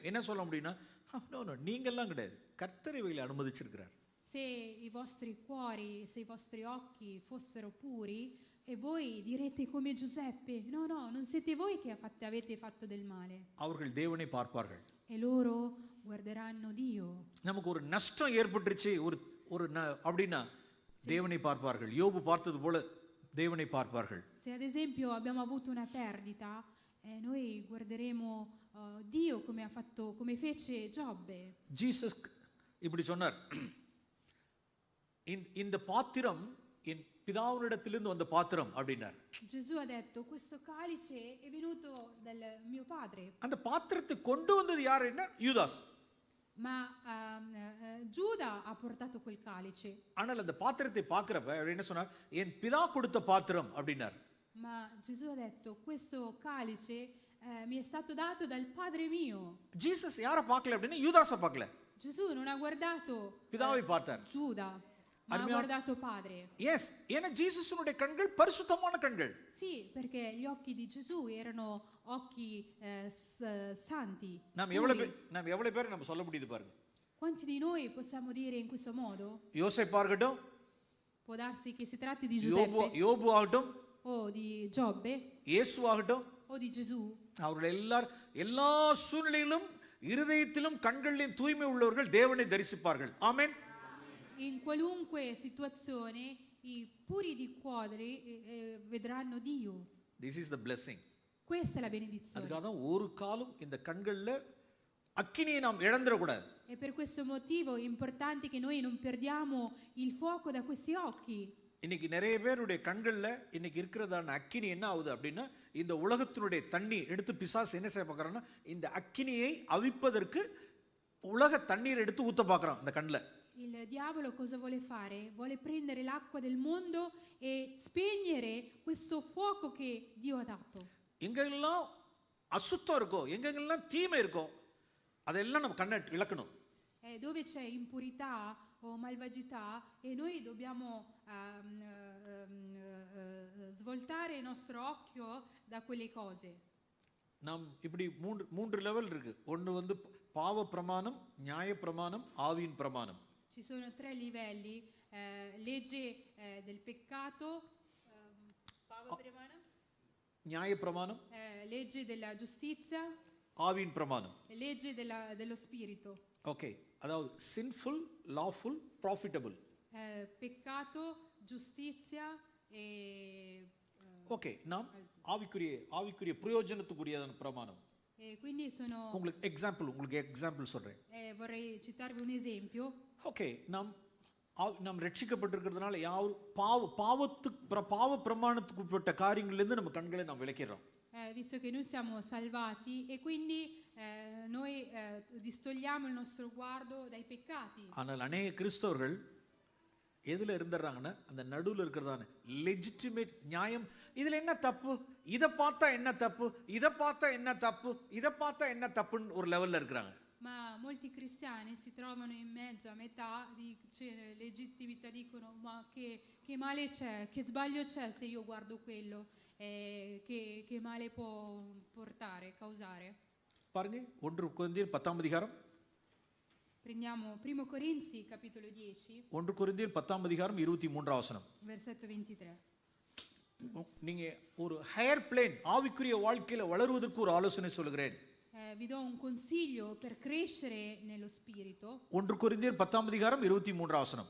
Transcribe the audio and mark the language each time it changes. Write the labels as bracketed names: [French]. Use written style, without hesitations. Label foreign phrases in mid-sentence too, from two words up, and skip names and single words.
[Tamil] என்ன சொல்ல முடியும்னா, [English] no no, [Tamil] நீங்கெல்லாம் கிடையாது, கர்த்தர் இவைகளை அனுமதிச்சிருக்கிறார். [Italian] se i vostri cuori, se i vostri occhi fossero puri, e voi direte come Giuseppe: no, no, non siete voi che avete fatto del male. [Tamil] அவர்கள் தேவனை பார்ப்பார்கள். [Italian] E loro guarderanno Dio. [Tamil] நமக்கு ஒரு நஷ்டம் ஏற்பட்டுருச்சு ஒரு அப்படின்னா தேவனை பார்ப்பார்கள். யோபு பார்த்தது போல தேவனை பார்ப்பார்கள். [Italian] Se ad esempio abbiamo avuto una perdita, noi guarderemo Dio come fece Giobbe. [Tamil] ஜீசஸ் இப்படி சொன்னார், இந்த பாத்திரம் என் பிதாவினிடத்திலிருந்து வந்த பாத்திரம் அப்படின்னார். [Italian] Gesù ha detto: questo calice è venuto dal mio padre. [Tamil] அந்த பாத்திரத்தை கொண்டு வந்தது யாருன்னா யூதாஸ். [Italian] Ma Giuda ha portato quel calice. [Tamil] ஆனால் அந்த பாத்திரத்தை பார்க்கிறப்ப அவர் என்ன சொன்னார், என் பிதா கொடுத்த பாத்திரம் அப்படின்னார். [Italian] Ma Gesù ha detto: questo calice mi è stato dato dal padre mio. [Tamil] ஜீசஸ் யாரை பார்க்கல அப்படின்னா யூதாஸை பார்க்கல. [Italian] Gesù non ha guardato [Tamil] பிதாவை பார்த்தார். [Italian] Giuda, ma ha guardato padre. [Tamil] எஸ், ஏன்னா ஜீசஸுடைய கண்கள் பரிசுத்தமான கண்கள். [Italian] Sì, perché gli occhi di Gesù erano occhi santi. [Tamil] நாம் எவ்வளவு பேர் நம்ம சொல்ல முடியுது பாருங்க. [Italian] Quanti di noi possiamo dire in questo modo? [Tamil] யோசேப் ஆகட்டும், [Italian] Può darsi che si tratti di Giuseppe [Tamil] யோபு ஆகட்டும், [Italian] o di Giobbe [Tamil] இயேசு ஆகட்டும், [Italian] o di Gesù. [Tamil] அவர்கள் எல்லா சூழ்நிலையிலும் இருதயத்திலும் கண்களிலும் தூய்மை உள்ளவர்கள் தேவனை தரிசிப்பார்கள். ஆமென். [Italian] In qualunque situazione i puri di cuore vedranno Dio. [English] This is the blessing. [Italian] Questa è la benedizione. [Tamil] அதுக்காக தான் ஒரு காலம் இந்த கண்கள்ல அக்கினியை நாம் இழந்துட கூடாது. [Italian] E per questo motivo è importante che noi non perdiamo il fuoco da questi occhi. [Tamil] இன்னைக்கு நிறைய பேருடைய கண்கள்ல இன்னைக்கு இருக்கிறதான அக்கினி என்ன ஆகுது அப்படின்னா, இந்த உலகத்தினுடைய தண்ணி எடுத்து பிசாசு என்ன செய்ய பார்க்கறான்னா, இந்த அக்கினியை அவிப்பதற்கு உலக தண்ணீர் எடுத்து ஊத்த பார்க்கறான் இந்த கண்ணில். [Italian] Il diavolo cosa vuole fare? Vuole prendere l'acqua del mondo e spegnere questo fuoco che Dio ha dato. [Tamil] எங்கெல்லாம் அசுத்தம் இருக்கோ, எங்கெல்லாம் தீமை இருக்கோ, அதெல்லாம் நம்ம கண்ணை இழக்கணும். [Italian] Dove c'è impurità o malvagità, e noi dobbiamo svoltare il nostro occhio da quelle cose. [Tamil] நாம் இப்படி மூன்று லெவல் இருக்கு. ஒன்று பாவ பிரமாணம், நியாய பிரமாணம், ஆவியின் பிரமாணம். [Italian] Ci sono 3 livelli, legge del peccato, [Tamil] நியாயப்பிரமாணம், [Italian] legge della giustizia, [Tamil] ஆவியின் பிரமாணம். [Italian] legge dello spirito. [Tamil] ஓகே, அதாவது [English] sinful, lawful, profitable. [Italian] Peccato, giustizia e [Tamil] ஓகே, நாம் ஆவிக்குரிய பிரயோஜனத்துக்குரியதான பிரமாணம். [Italian] e quindi sono [Tamil] உங்களுக்கு எக்ஸாம்பிள் சொல்றேன். [Italian] vorrei citarvi un esempio. [Tamil] ஓகே, நாம் ரட்சிக்கப்பட்டிருக்கிறதுனால பாவ பிரமாணத்துக்கு உட்பட்ட காரியங்கள்லேருந்து நம்ம கண்களை நாம் விலக்கிறோம். [Italian] Visto che noi siamo salvati e quindi noi distogliamo il nostro sguardo dai peccati. [Tamil] ஆனால் அநேக கிறிஸ்தவர்கள் எதுல இருந்துறாங்கன்னா அந்த நடுவுல இருக்கிறதான லெஜிட்டிமேட் நியாயம், இதுல என்ன தப்பு, இதை பார்த்தா என்ன தப்பு, இதை பார்த்தா என்ன தப்பு, இதை பார்த்தா என்ன தப்புன்னு ஒரு லெவல்ல இருக்கிறாங்க. [Italian] Ma molti cristiani si trovano in mezzo a metà di legittimità, dicono ma che male c'è, che sbaglio c'è se io guardo quello, che male può causare. [Tamil] பாருங்க 1 கொரிந்தியர் 10ஆம் அதிகாரம். [Italian] Prendiamo 1 Corinzi capitolo 10. [Tamil] 1 கொரிந்தியர் 10ஆம் அதிகாரம் 23ஆம் வசனம். [Italian] Versetto 23. [Tamil] நீங்க ஒரு [English] higher plane [Tamil] ஆவிக்குரிய வாழ்க்கையில வளருவதற்கு ஒரு ஆலோசனை சொல்கிறேன். [Italian] Vi do un consiglio per crescere nello spirito. [Tamil] 1 கொரிந்தியர் 10ஆம் அதிகாரம் 23ஆம் வசனம்.